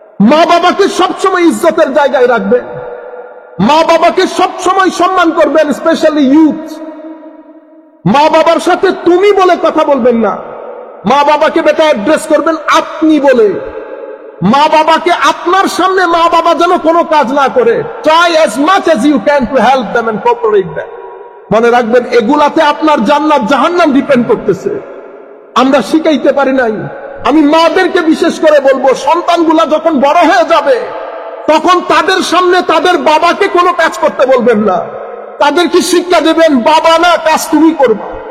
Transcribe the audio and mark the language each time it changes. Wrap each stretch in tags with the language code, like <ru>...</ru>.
<bn>মা বাবাকে সবসময় ইজ্জতের জায়গায় রাখবেন, মা বাবাকে সবসময় সম্মান করবেন, স্পেশালি ইউথ। মা বাবার সাথে তুমি বলে কথা বলবেন না, মা বাবাকে বেটা অ্যাড্রেস করবেন আপনি বলে। মা বাবাকে আপনার সামনে মা বাবা যেন কোনো কাজ না করে।</bn> <en>Try as much as you can to help them and cooperate them.</en> <bn>মনে রাখবেন এগুলাতে আপনার জান্নাত জাহান্নাম ডিপেন্ড করতেছে। আমরা শিখাইতে পারি নাই। আমি মাদেরকে বিশেষ করে বলবো, সন্তানগুলা যখন বড় হয়ে যাবে তখন তাদের সামনে তাদের বাবাকে কোনো কাজ করতে বলবেন না, তাদেরকে শিক্ষা দেবেন বাবা না, কাজ তুমি করবে।</bn>